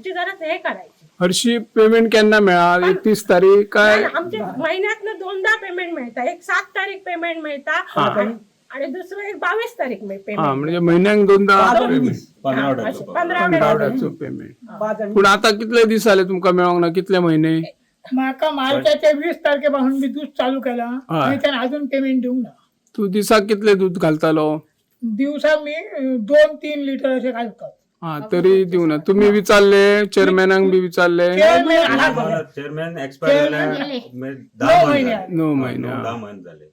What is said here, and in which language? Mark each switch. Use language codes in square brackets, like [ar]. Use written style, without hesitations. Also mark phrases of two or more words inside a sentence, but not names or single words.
[mr] ह्याची जरा हे करायची. [kok] हरशी पेमेंट केन्ना मेळा? [mr] 31 तारीख काय? आमच्या महिन्यातनं 2दा पेमेंट मिळता. एक 7 तारीख पेमेंट मिळता आणि दुसरं एक 22 तारीख पेमेंट. [kok] म्हणजे महिन्याक 2दा 15 पेमेंट. पण आता कितले दीस जाले तुमका मेळोंक ना? कितले महिने? [mr] माका मार्चाच्या 20 तारखेपासून मी दूध चालू केला आणि त्याने अजून पेमेंट देऊ ना. [kok] तू दिसाक कितले दूध घालतालो? [mr] दिवसा मी 2-3 लिटर असे घालतात. [kok] तरी दिव ना. [mr] तुम्ही विचारले चेअरमॅनाक बी विचारले? चेअरमॅन एक्सपायर 10 महिने झाले.